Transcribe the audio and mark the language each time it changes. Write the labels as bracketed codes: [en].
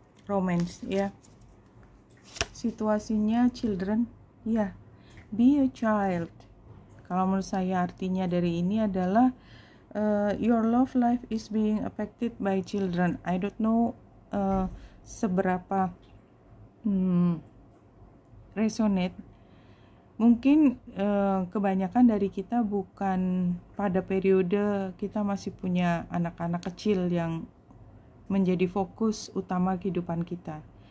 [en] Romance ya. Situasinya children ya. Be a child. [id] Kalau menurut saya artinya dari ini adalah [en] your love life is being affected by children. I don't know seberapa resonate. [id] Mungkin kebanyakan dari kita bukan pada periode kita masih punya anak-anak kecil yang menjadi fokus utama kehidupan kita.